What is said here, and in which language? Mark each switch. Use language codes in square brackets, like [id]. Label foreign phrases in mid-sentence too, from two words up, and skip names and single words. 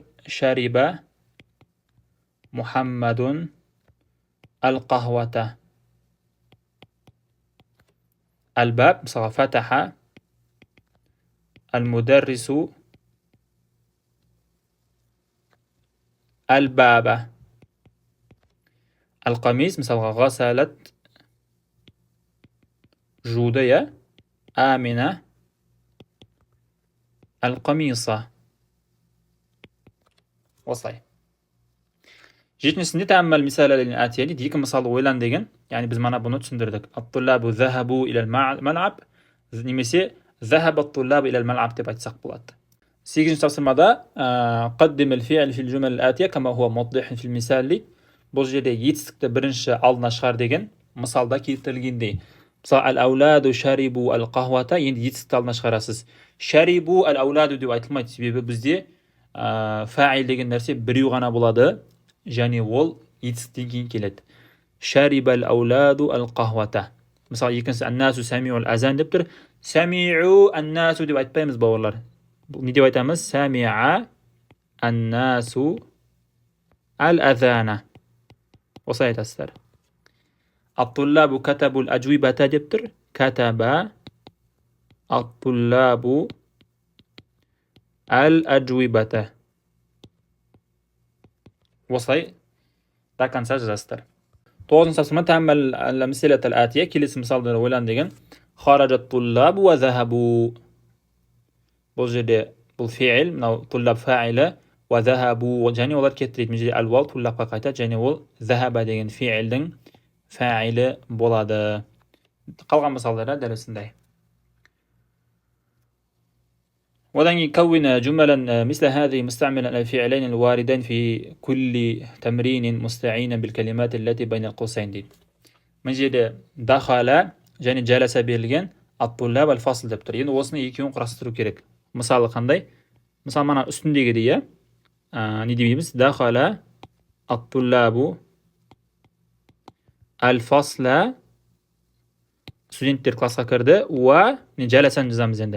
[ar] شرب محمد القهوة. Ал-баб, мысалға فتح المدرس الباب. Al-Qamis, مثلا غسلت جودية آمنة القميصة. [kk] осылай. [ar] Жетіншісінде تأمل المثالين الآتيين дейді. [kk] Екі мысалы ойлан деген. Яғни біз мана бұны түсіндірдік. [ar] الطلاب ذهبوا إلى الملعب, [kk] немесе [ar] ذهبت طلاب إلى الملعب [kk] деп айтсақ болады. Сегізінші тапсырмада [ar] قدم الفعل في الجمل الآتية كما هو موضح في المثال. [kk] Бұл жерде етістікті бірінші алдына шығар деген мысалда келтірілгендей. Мысалы, [ar] الأولاد شربوا القهوة, [kk] енді етістікті алдына шығарасыз. [ar] شربوا الأولاد [kk] деп айтылмайды, себебі бізде фаил деген нәрсе біреу ғана болады, және ол етістіктен кейін келеді. [ar] شرب الأولاد القهوة. [kk] Мысалы, екіншісі [ar] الناس سمعوا الأذان [kk] деп тұр. [ar] سمعوا الناس [kk] деп айтпаймыз, бауырлар. Не деп айтамыз? [ar] سمع الناس الأذان. [kk] Осылай айтасыздар. [ar] الطلاب كتبوا الأجوبة [kk] деп тұр. [ar] كتب الطلاب الأجوبة. [kk] Осылай [ru] до конца [kk] жазасыздар. тоғызыншы тапсырма [ar] تأمل الأمثلة الآتية, [kk] келесі мысалдарды ойлан деген. [ar] خرجت طلاب وذهبوا. [kk] Бұл жерде бұл фиил, мынау туллаб фаилі, [ar] وذهبوا [kk] және олар кетті дейді. Мына жерде әл-вау туллабқа қайтады және ол захаба деген фиилдің фаилі болады. Қалған мысалдары дәл осындай. [ar] وذن كون جملا مثل هذه مستعملا الفعلين الواردين في كل تمرين مستعينا بالكلمات التي بين القوسين дейді. [kk] Мына жерде дахала және жаласа берілген [ar] الطلاب الفصل [kk] деп тұр. Енді осыны екеуін құрастыру керек. Мысалы қандай? Мысалы мана үстіндегідей, не дейміз? [ar] دخل الطلاب الفصل, [kk] студенттер классқа кірді, уа не жаласан жазамыз енді.